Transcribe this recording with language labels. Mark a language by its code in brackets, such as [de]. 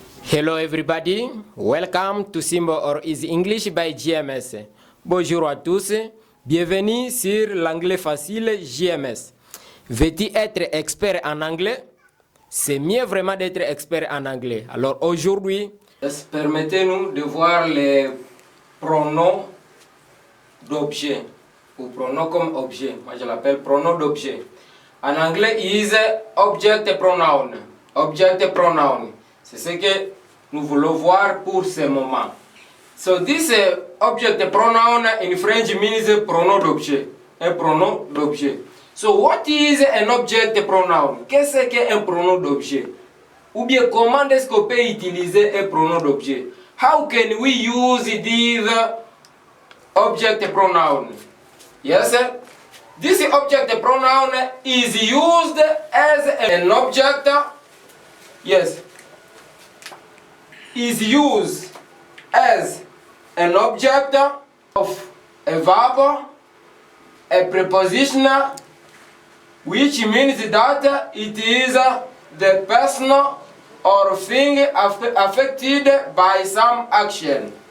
[en] Hello everybody, welcome to Simbo or Easy English by JMS. [fr] Bonjour à tous, bienvenue sur l'anglais facile JMS. Veux-tu être expert en anglais? C'est mieux vraiment d'être expert en anglais. Alors aujourd'hui, permettez-nous de voir les pronoms d'objet ou pronoms comme objet. Moi je l'appelle pronom d'objet. En anglais, [en] is object pronoun. Object pronoun. [fr] C'est ce que nous voulons voir pour ce moment. [en] So this object pronoun in French means [fr] pronom d'objet. Un pronom d'objet. [en] So what is an object pronoun? [fr] Qu'est-ce qu'un pronom d'objet? Ou bien comment est-ce qu'on peut utiliser un pronom d'objet? [en] How can we use this object pronoun? Yes, this object pronoun is used as an object. Yes, is used as an object of a verb, a preposition, which means that it is the person or thing affected by some action.